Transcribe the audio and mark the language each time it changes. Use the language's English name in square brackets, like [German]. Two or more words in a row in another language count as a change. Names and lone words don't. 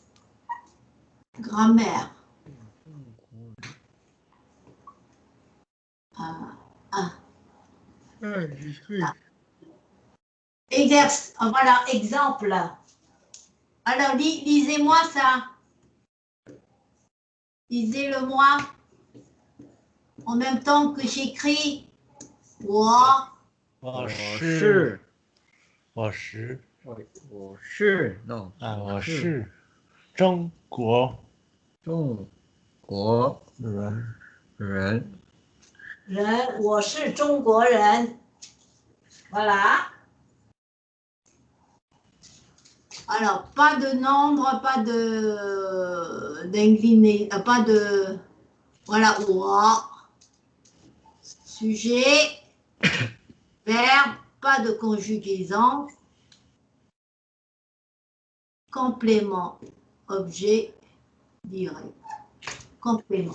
[French] Grammaire. Voilà, exemple. Alors, lisez-moi ça. Lisez-le-moi. En même temps que j'écris. Non. [Chinese] 我是中国人。我是中国人。Voilà. [French] Alors, pas de nombre, pas d'incliné, pas de... Voilà, sujet, verbe, pas de conjugaison, complément, objet, direct, complément.